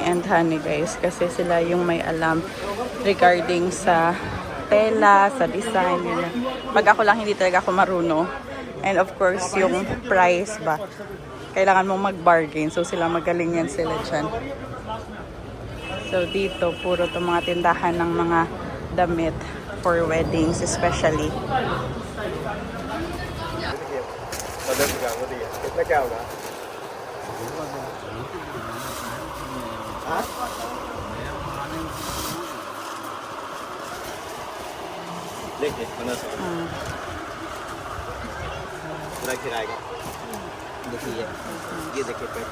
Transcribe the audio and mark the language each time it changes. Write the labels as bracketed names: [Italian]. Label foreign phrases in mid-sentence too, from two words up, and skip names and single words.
[Filipino] and Honey guys kasi sila yung may alam regarding sa tela, sa design nila. Pag ako lang hindi talaga ako marunong. And of course yung price ba. Kailangan mong mag-bargain. So sila magaling yan sila dyan. So dito puro itong mga tindahan ng mga damit [English] for weddings [Filipino] especially. [Hindi] देखिए पूरा किराए का देखिए ये देखिए